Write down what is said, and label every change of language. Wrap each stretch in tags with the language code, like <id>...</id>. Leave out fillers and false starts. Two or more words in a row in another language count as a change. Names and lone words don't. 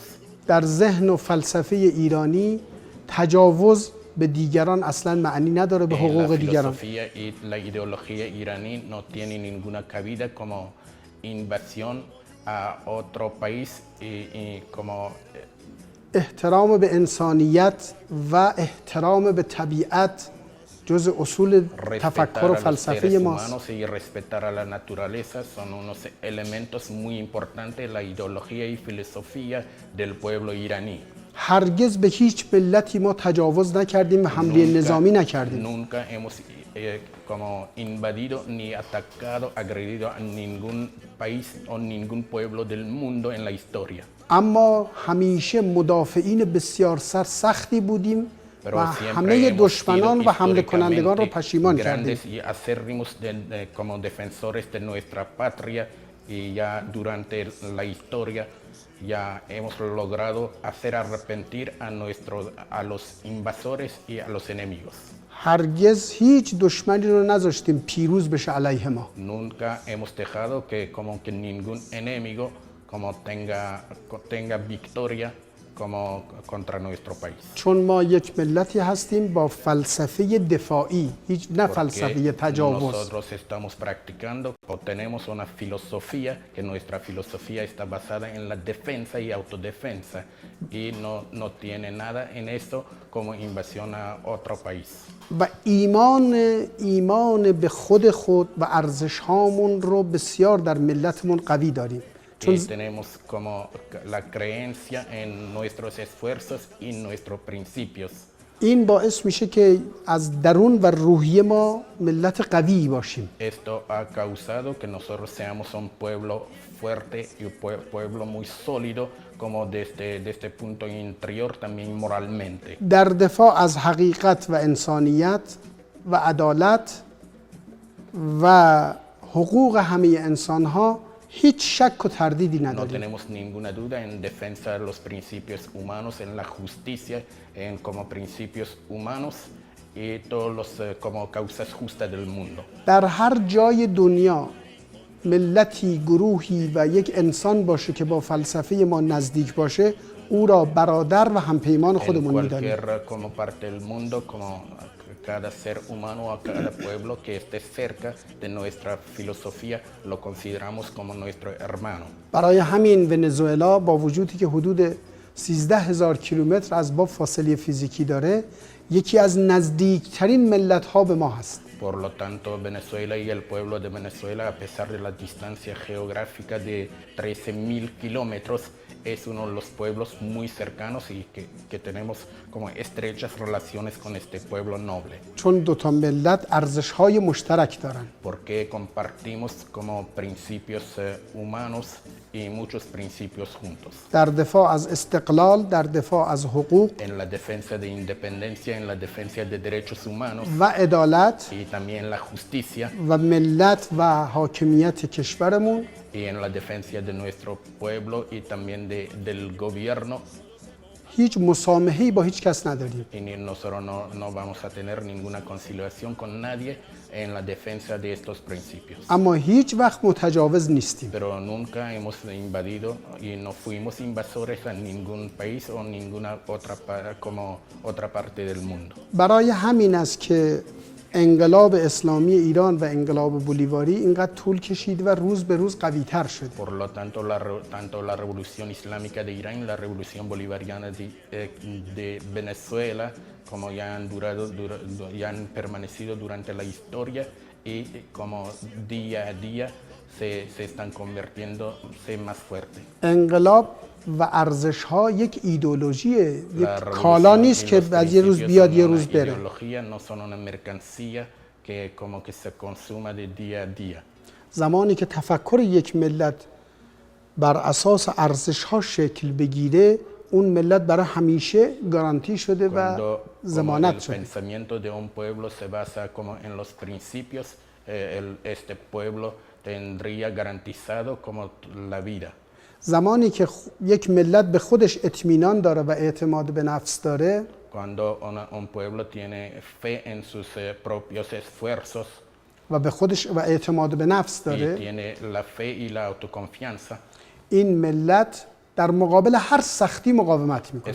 <fa>در ذهن و فلسفه ایرانی تجاوز به دیگران اصلا معنی نداره، به حقوق دیگران.</fa> <es>La filosofía y la ideología iraní no tiene ninguna cabida como invasión a otro país y como</es> <fa>احترام به انسانیت و احترام به طبیعت جز اصول تفکر و فلسفه ماست.</fa> <es>y respetar a la naturaleza son unos elementos muy importantes de la ideología y filosofía del pueblo iraní.</es> <fa>هرگز به هیچ ملتی ما تجاوز نکردیم و حمله نظامی نکردیم.</fa> <es>Nunca hemos como invadido ni atacado, agredido a ningún país o ningún pueblo del mundo en la historia.</es> <fa>اما همیشه مدافعین بسیار سختی بودیم و</fa> <es>Pero siempre</es> <fa>همه</fa> <es>hemos</es> <fa>دشمنان</fa> <es>sido</es> <fa>و حمله کنندگان را</fa> <es>históricamente</es> <fa>پشیمان کردیم.</fa> <es>grandes y acérrimos como defensores de nuestra patria, y ya durante la historia ya hemos logrado hacer arrepentir a los invasores y a los enemigos.</es> <fa>هرگز هیچ دشمنی رو نذاشتیم پیروز بشه علیه ما.</fa> <es>Nunca hemos dejado que como que ningún enemigo como tenga victoria como contra nuestro país.</es> <fa>چون ما یک ملتی هستیم با فلسفه دفاعی، هیچ نه فلسفه</fa> <es>Porque</es> <fa>تجاوز.</fa> <es>nosotros estamos practicando o tenemos una filosofía, que nuestra filosofía está basada en la defensa y autodefensa, y no tiene nada en esto como invasión a otro país.</es> <fa>و ایمان به خود و ارزش هامون رو بسیار در ملتمون قوی داریم.</fa> <es>Y tenemos como la creencia en nuestros esfuerzos y nuestros principios.</es> <fa>این باعث میشه که از درون و روحیه ما ملت قوی باشیم.</fa> <es>Esto ha causado que nosotros seamos un pueblo fuerte y un pueblo muy sólido, como desde este punto interior también moralmente.</es> <fa>در دفاع از حقیقت و انسانیت و عدالت و حقوق همه انسانها هیچ شک و تردیدی</fa> <es>No</es> <fa>نداریم.</fa> <es>tenemos ninguna duda en defensa de los principios humanos, en la justicia, en como principios humanos y todos los como causas justas del mundo.</es> <fa>در هر جای دنیا ملتی، گروهی و یک انسان باشه که با فلسفه ما نزدیک باشه، او را برادر و همپیمان</fa> <es>En</es> <fa>خودمون می‌دانیم.</fa> <es>cualquier como parte del mundo, como cada ser humano o a cada pueblo que esté cerca de nuestra filosofía, lo consideramos como nuestro hermano.</es> <fa>برای همین ونزوئلا با وجودی که حدود 13,000 کیلومتر از ما فاصله فیزیکی داره، یکی از نزدیکترین ملت‌ها به ما هست.</fa> <es>Por lo tanto, Venezuela y el pueblo de Venezuela, a pesar de la distancia geográfica de 13.000 kilómetros, es uno de los pueblos muy cercanos y que tenemos como estrechas relaciones con este pueblo noble.</es> <fa>چون دو تا ملت ارزش‌های مشترک دارن.</fa> <es>Porque compartimos como principios humanos y muchos principios juntos.</es> <fa>در دفاع از استقلال، در دفاع از حقوق</fa> <es>En la defensa de independencia, en la defensa de derechos humanos</es> <fa>و عدالت</fa> <es>y también la justicia,</es> <fa>و ملت و حاکمیت کشورمون</fa> <es>y en la defensa de nuestro pueblo y también del gobierno.</es> <fa>هیچ مسامحه‌ای با هیچ کس نداریم.</fa> <es>Y nosotros no vamos a tener ninguna conciliación con nadie en la defensa de estos principios.</es> <fa>اما هیچ وقت متجاوز نیستیم.</fa> <es>Pero nunca hemos invadido y no fuimos invasores a ningún país o ninguna como otra parte del mundo.</es> <fa>برای همین است که انقلاب اسلامی ایران و انقلاب بولیواری اینقدر طول کشید و روز به روز قوی‌تر شد.</fa> <es>Por lo tanto, tanto la revolución islámica de Irán y la revolución bolivariana de Venezuela, como ya han ya han permanecido durante la historia, y como día a día se están convirtiéndose más fuerte.</es> <fa>انقلاب و ارزش‌ها یک ایدئولوژیه، یک</fa> <es>La</es> <fa>کالا</fa> <es>revolución</es> <fa>نیست</fa> <es>y</es> <fa>که</fa> <es>los</es> <fa>از یه روز</fa> <es>principios</es> <fa>بیاد</fa> <es>son</es> <fa>یه</fa> <es>una</es> <fa>روز بره.</fa> <es>ideología, no son una mercancía que como que se consuma de día a día.</es> <fa>زمانی که تفکر یک ملت بر اساس ارزش‌ها شکل بگیره، اون ملت برای همیشه گارانتی شده و</fa> <es>Cuando como</es> <fa>ضمانت</fa> <es>el</es> <fa>شده.</fa> <es>pensamiento de un pueblo se basa como en los principios, este pueblo tendría garantizado como la vida.</es> <fa>زمانی که یک ملت به خودش اطمینان داره و اعتماد به نفس داره،</fa> <es>Cuando un pueblo tiene fe en sus propios esfuerzos</es> <fa>و به خودش و اعتماد به نفس</fa> <es>y</es> <fa>داره،</fa> <es>tiene la fe y la autoconfianza,</es> <fa>این ملت در مقابل هر سختی مقاومت میکنه.</fa>